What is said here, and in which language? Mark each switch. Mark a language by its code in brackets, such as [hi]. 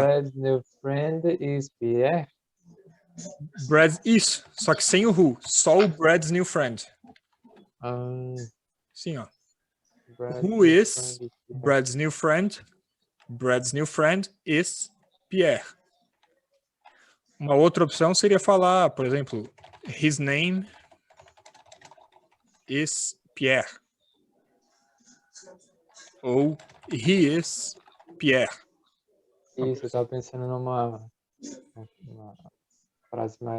[en] Brad's new friend is Pierre. [pt] Brad, isso, só que sem o who, só o [en] Brad's new friend. [pt] Sim, ó. [en] Brad's Who new is friend is Pierre. Brad's new friend? Brad's new friend is Pierre. [pt] Uma outra opção seria falar, por exemplo, [en] his name is Pierre. [pt] Ou [en] he is Pierre. [pt] Isso, eu tava pensando numa frase